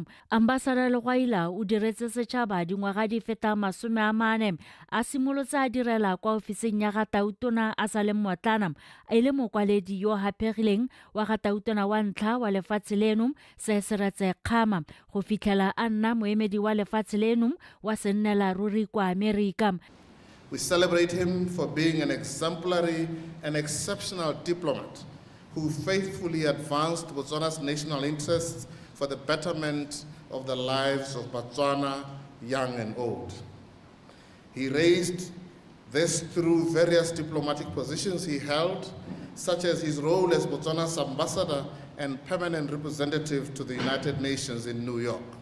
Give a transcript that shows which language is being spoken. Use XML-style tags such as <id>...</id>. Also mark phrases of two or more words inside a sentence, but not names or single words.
<tn>Ambassador Lekwaila o diretse setšhaba dingwaga di feta 40 a simolotse a direla kwa ofising ya ga tautona a sa le motlana e le mokwaledi yo hapegileng wa ga tautona wa ntlha wa lefatshe leno se se retse kgama go fitlhela a nna moemedi wa lefatshe leno wa sennela ruri kwa America.</tn> <en>We celebrate him for being an exemplary and exceptional diplomat who faithfully advanced Botswana's national interests for the betterment of the lives of Botswana, young and old. He raised this through various diplomatic positions he held, such as his role as Botswana's ambassador and permanent representative to the United Nations in New York.</en>